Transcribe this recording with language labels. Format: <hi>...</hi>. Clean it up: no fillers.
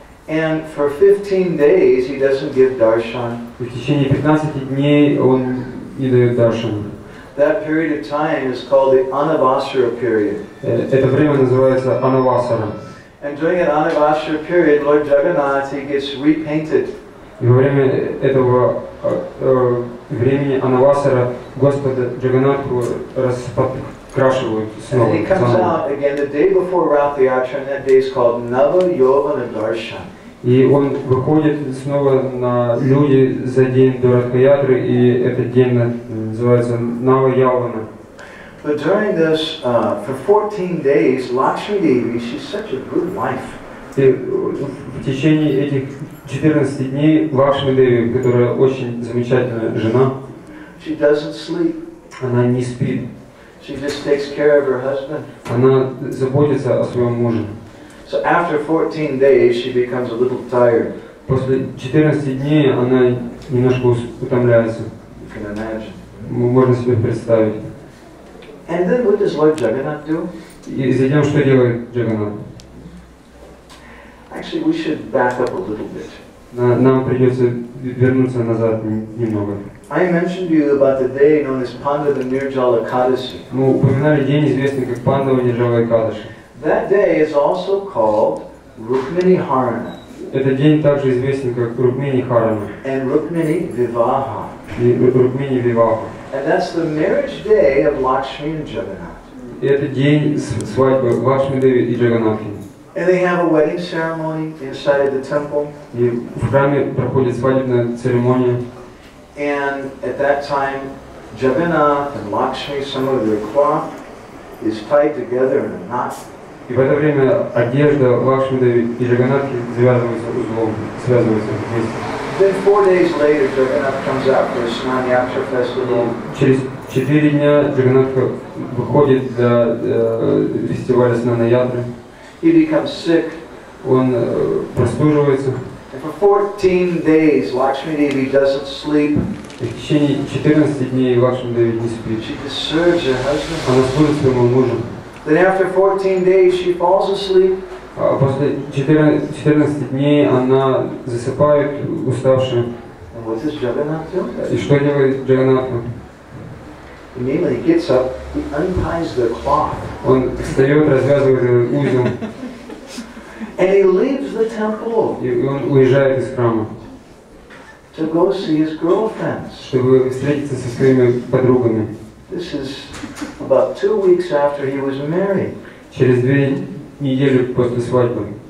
<en>And for 15 days, he doesn't give darshan.</en> <ru>И в течение 15 дней он не дает даршан.</ru> <en>That period of time is called the Anavasara period.</en> <ru>Это время называется Анавасара.</ru> <en>And during that Anavasara period, Lord Jagannath, he gets repainted.</en> <ru>И во время этого времени Анавасара Господа Джаганнатху раскрашивают снова.</ru> <en>And he comes out again the day before Rath Yatra, and that day is called Nava Yovana Darshan.</en> <ru>И он выходит снова на люди за день до Радха-ятры, и этот день называется Нава Явана.</ru> <en>But during this, for 14 days, Lakshmi Devi, she's such a good wife.</en> <ru>И в течение этих 14 дней Лакшми Деви, которая очень замечательная жена,</ru> <en>She doesn't sleep.</en> <ru>она не спит,</ru> <en>She just takes care of her husband.</en> <ru>она заботится о своем муже.</ru> <en>So after 14 days, she becomes a little tired.</en> <ru>После 14 дней она немножко утомляется.</ru> <en>You can imagine.</en> <ru>Можно себе представить.</ru> <en>And then what does Lord Jagannath do?</en> <ru>И затем что делает Джаганнат?</ru> <en>Actually, we should back up a little bit.</en> <ru>Нам придется вернуться назад немного.</ru> <en>I mentioned to you about the day known as Pandava Nirjala Ekadasi.</en> <ru>Мы упоминали день, известный как Пандава Нирджала Экадаши.</ru> <en>That day is also called Rukmini Harana</en> <ru>Этот день также известен как Рукмини Харана</ru> <en>and Rukmini Vivaha.</en> <ru>и Рукмини Виваха.</ru> <en>And that's the marriage day of Lakshmi and Jagannath.</en> <ru>И это день свадьбы Лакшми Деви и Джаганнатхи.</ru> <en>And they have a wedding ceremony inside the temple.</en> <ru>И в храме проходит свадебная церемония.</ru> <en>And at that time, Jagannath and Lakshmi, some of their cloth is tied together in a knot.</en> <ru>И в это время одежда Лакшми Деви и Джаганнатхи связываются узлом, связываются вместе.</ru> <en>Then 4 days later, Jagannath comes out for a Snana Yatra festival.</en> <ru>Через 4 дня Джаганнатха выходит для фестиваля Снана Ятры.</ru> <en>He becomes sick.</en> <ru>Он простуживается.</ru> <en>And for 14 days, Lakshmi Devi doesn't sleep.</en> <ru>И в течение 14 дней Лакшми Деви не спит.</ru> <en>She just serves her husband.</en> <ru>Она служит своему мужу.</ru> <en>Then after 14 days, she falls asleep.</en> <ru>А после 14 дней она засыпает, уставшая.</ru> <en>And what does Jagannath do?</en> <ru>И что делает Джаганнатха?</ru> <en>Immediately he gets up, he unties the cloth.</en> <ru>Он встает, развязывает этот узел,</ru> <en>And he leaves the temple</en> <ru>и он уезжает из храма,</ru> <en>to go see his girlfriends.</en> <ru>чтобы встретиться со своими подругами.</ru> <en>This is about 2 weeks after he was married.</en> <ru>Через 2 недели после свадьбы.</ru>